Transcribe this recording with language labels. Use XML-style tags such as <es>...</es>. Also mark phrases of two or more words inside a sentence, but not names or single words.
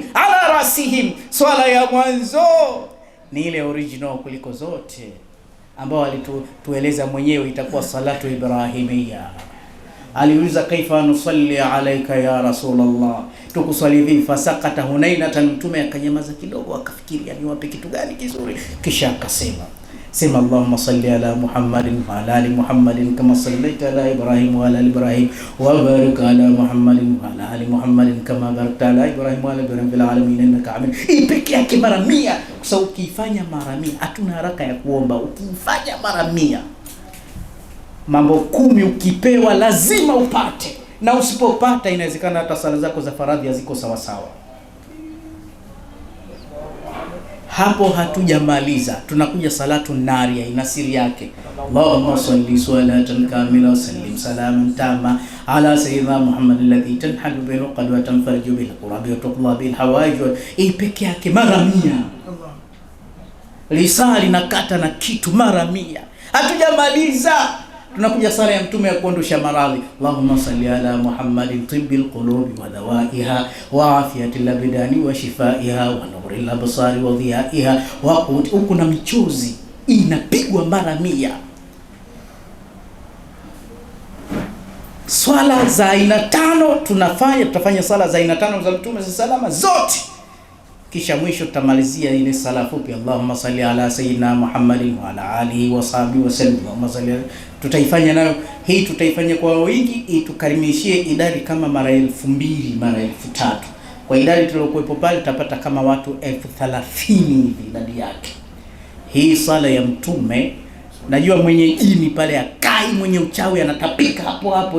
<ar>على رأسهم,</ar> <sw>swala ya mwanzo ni ile original kuliko zote, ambao alitueleza mwenyewe itakuwa</sw> <ar>الصلاة الإبراهيمية.</ar> <sw>Aliuliza</sw> <ar>كيف نصلي عليك يا رسول الله,</ar> <sw>tukuswali vipi?</sw> <ar>فسكت هنيهة,</ar> <sw>Mtume akanyamaza kidogo akafikiria ni wapi kitu gani kizuri, kisha akasema sema</sw> <ar>اللهم صل على محمد وعلى آل محمد كما صليت على إبراهيم وعلى آل إبراهيم وبارك على محمد وعلى آل محمد كما باركت على إبراهيم وعلى إبراهيم في العالمين إنك حميد.</ar> <sw>Hii pekee yake mara 100. Kwa sababu ukifanya mara 100 hatuna haraka ya kuomba. Ukifanya mara 100 mambo 10 ukipewa lazima upate, na usipopata inawezekana hata sala zako za faradhi haziko sawa sawa. Hapo hatujamaliza, tunakuja</sw> <ar>الصلاة النارية,</ar> <sw>ina siri yake.</sw> <ar>اللهم صل صلاة كاملة وسلم سلاما تاما على سيدنا محمد الذي تنحل بالعقد وتنفرج بالقرب وتقلى بالحوائج.</ar> <sw>Hii peke yake mara 100. Lisaa linakata na kitu mara 100. Hatujamaliza, tunakuja sala ya mtume ya kuondosha maradhi.</sw> <ar>اللهم صل على محمد طب القلوب ودوائها وعافية الأبدان وشفائها ونور الأبصار وضيائها وقوت.</ar> <sw>Huko na michuzi inapigwa mara 100. Swala za aina 5 tutafanya swala za aina 5 za mtume salama zote, kisha mwisho tutamalizia ile sala fupi,</sw> <ar>اللهم صل على سيدنا محمد وعلى آله وصحبه وسلم اللهم صل.</ar> <sw>Tutaifanya nayo hii, tutaifanya kwa wingi, itukarimishie idadi kama mara 2000 mara 3000. Kwa idadi tuliyokuepo pale tutapata kama watu 30,000 hivi idadi yake. Hii sala ya mtume, najua mwenye jini pale akai, mwenye uchawi anatapika hapo hapo.</sw>